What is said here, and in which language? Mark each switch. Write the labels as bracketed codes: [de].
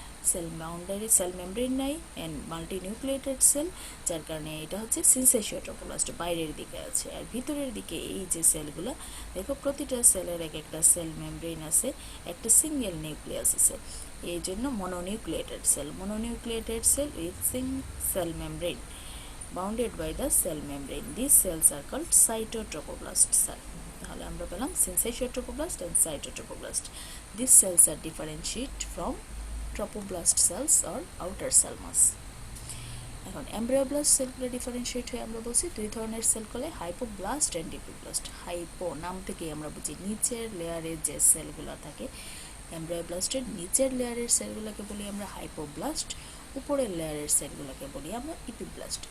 [bn] Sell boundary, cell membrane নাই and multi nucleated sell, যার কারণে এটা হচ্ছে সিনসেশিয়া ট্রপোপ্লাস্ট বাইরের দিকে আছে। আর ভিতরের দিকে এই যে সেলগুলো দেখো, প্রতিটা সেলের এক একটা সেল মেমব্রেন আছে, একটা সিঙ্গেল নিউক্লিয়াস আছে, এই জন্য মনোনিউক্লিয়েটেড sell. [en] Mononucleated cell with single membrane bounded by the cell membrane. These cells are called cytotrophoblast cell. [bn] তাহলে আমরা পেলাম [en] syncytial trophoblast and cytotrophoblast. These cells are differentiated from trophoblast cells or outer cell mass. [bn] এখন এমব্রায়োব্লাস্ট সেলগুলো differentiate হয়ে আমরা বলছি দুই ধরনের সেল বলে, হাইপোব্লাস্ট অ্যান্ড ইপিব্লাস্ট। হাইপো নাম থেকেই আমরা বুঝি নিচের লেয়ারের যে সেলগুলো থাকে, এমব্রায়োব্লাস্টের নিচের লেয়ারের সেলগুলোকে বলি আমরা হাইপোব্লাস্ট, উপরের লেয়ারের সেলগুলোকে বলি আমরা ইপিব্লাস্ট।